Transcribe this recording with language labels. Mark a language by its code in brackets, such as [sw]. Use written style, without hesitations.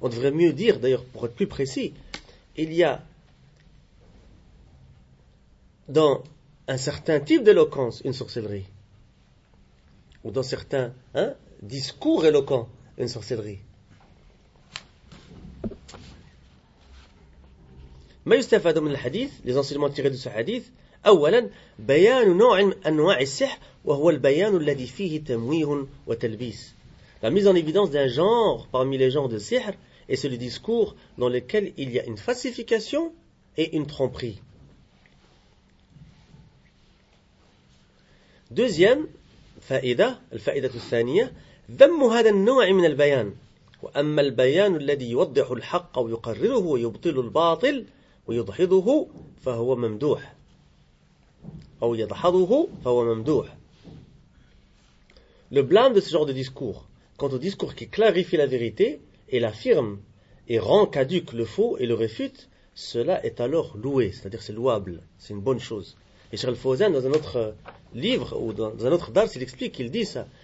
[fr] On devrait mieux dire, d'ailleurs, pour être plus précis, « Il y a dans un certain type d'éloquence une sorcellerie » ou dans certains discours éloquents une sorcellerie. « [ar] Ma yustafadu min al-hadith [fr] » les enseignements tirés de ce hadith. [ar] اولا بيان نوع انواع السحر وهو البيان الذي فيه تمويه وتلبيس. [fr] La mise en évidence d'un genre parmi les genres de sihr est le discours dans lequel il y a une falsification et une tromperie. Deuxième [ar] فائده الفائده الثانيه ذم هذا النوع من البيان وأما البيان الذي يوضح الحق ويقرره ويبطل الباطل ويدحضه فهو ممدوح أو يدحضه فهو ممدوح. [fr] Le blâme de ce genre de discours, quant au discours qui clarifie la vérité et l'affirme et rend caduque le faux et le réfute, cela est alors loué, c'est-à-dire c'est louable, c'est une bonne chose. Et Cheikh Al-Fawzan, dans un autre livre ou dans un autre dars, il explique, il dit ça.